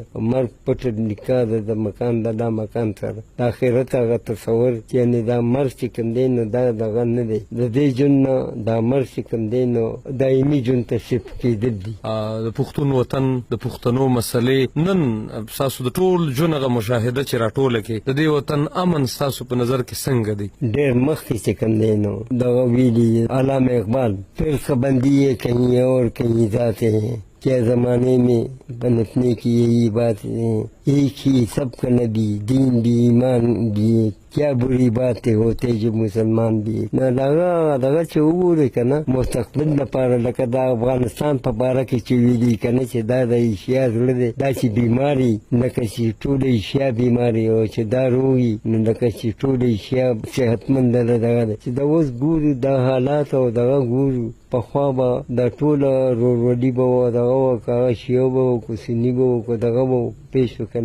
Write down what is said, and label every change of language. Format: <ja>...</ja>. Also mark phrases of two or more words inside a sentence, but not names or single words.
<ps>مرګ پټه نکاح ده د مکان د دا مکان سره، د آخرت هغه تصور یعنې دا مرګ چې کوم دی نو دا دغه نه دی، د دې ژوند نه دا مرګ چې کوم دی نو دایمي ژوند ته شفت کېدل دي. د پښتون وطن د پښتنو مسلې نن ستاسو د ټول ژوند هغه مشاهده چې راټوله کړې، د دې وطن امن ستاسو په نظر کې څنګه دی؟ ډېر مخکې چې کوم دی نو دغه ویلي علامه اقبال،</ps> <ur>فرقه بندی ہے کہیں اور کہیں ذاتیں ہیں، کیا زمانے میں بنتنے کی یہی بات ہے، ایک ہی سب کا نبی، دین بھی ایمان بھی، کیا بری بات ہوتے جو مسلمان بھی.</ur> <ps>نو دغه چې وګورئ که نه مستقبل لپاره لکه د افغانستان په باره کې چې ویلي که نه چې دا د ایشیا زړه دی، دا چې بیماري لکه چې ټوله ایشیا بیماري او چې دا روغي نو لکه چې ټوله ایشیا صحتمند دغه دی. چې دا اوس ګورو دا حالات او دغه ګورو، پخوا به دا ټوله ورورولي به وه، دغه وه که هغه شیعه به وه که سني به وه که دغه به پیش وو که نه.</ps>